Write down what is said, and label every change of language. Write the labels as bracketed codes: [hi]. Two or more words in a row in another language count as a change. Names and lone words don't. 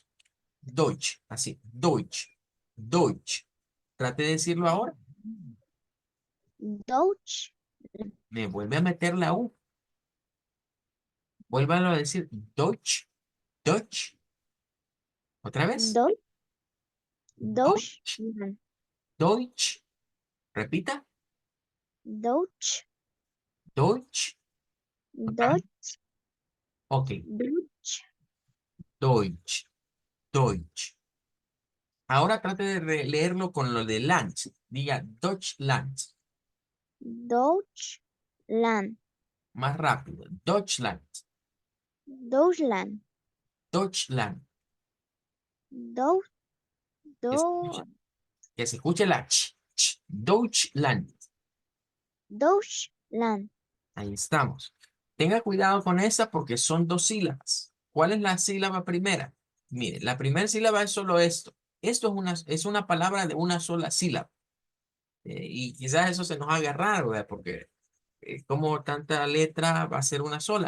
[es] Deutsch, así, [de] Deutsch, Deutsch. [es] Trate de decirlo ahora. Deutsch. Me vuelve a meter la U. Vuélvalo a decir [de] Deutsch, Deutsch. [es] Otra vez. Deutsch. Deutsch, Deutschland. Deutsch. Repita. Deutsch. Deutsch. Otra vez. Deutsch. Ok. Deutsch. [de] Deutsch, Deutsch. [es] Ahora trate de leerlo con lo de Land. Diga Deutschland. Deutschland. Más rápido. Deutschland. Deutschland. Deutschland. Dou, Que se do, escuche, que se escuche la ch. Deutschland. Deutschland. Ahí estamos. Tenga cuidado con esa porque son dos sílabas. ¿Cuál es la sílaba primera? Mire, la primera sílaba es solo esto. Esto es una palabra de una sola sílaba. Y quizás eso se nos haga raro, ¿verdad? Porque como tanta letra va a ser una sola.